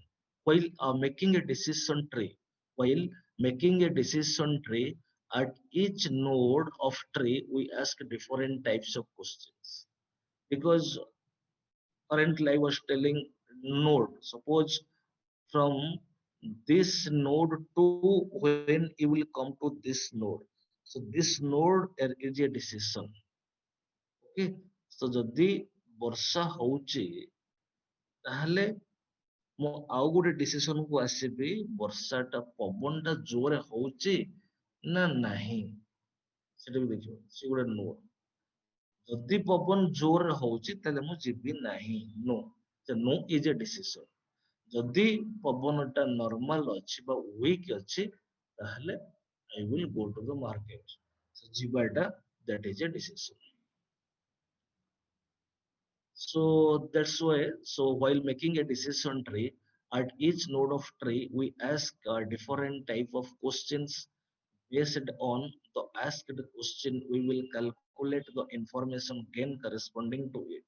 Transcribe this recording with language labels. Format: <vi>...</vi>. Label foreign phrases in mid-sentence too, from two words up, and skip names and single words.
<en>While making a decision tree, while making a decision tree, at each node of tree we ask different types of questions, because currently I was telling node. Suppose from this node to when you will come to this node. So this node is a decision. Okay.</en> <or>So ଯଦି ବର୍ଷା ହଉଛି ତାହେଲେ ମୁଁ ଆଉ ଗୋଟେ ଡିସିସନ କୁ ଆସିବି, ବର୍ଷାଟା ପବନଟା ଜୋରେ ହଉଛି ନା ନାହିଁ, ସେଟା ବି ଦେଖିବ, ସେ ଗୋଟେ ନୋ। ଯଦି ପବନ ଜୋରରେ ହଉଛି ତାହେଲେ ମୁଁ ଯିବି ନାହିଁ,</or> <en>नो। no is a decision.</en> <or>ଯଦି ପବନଟା ନର୍ମାଲ ଅଛି ବା ୱିକ୍ ଅଛି ତାହେଲେ</or> <en>I will go to the market. So</en> <or>ଯିବାଟା</or> <en>that is a decision. So that's why, so while making a decision tree, at each node of tree we ask different type of questions Based on the asked question, we will calculate the information gain corresponding to it.</en>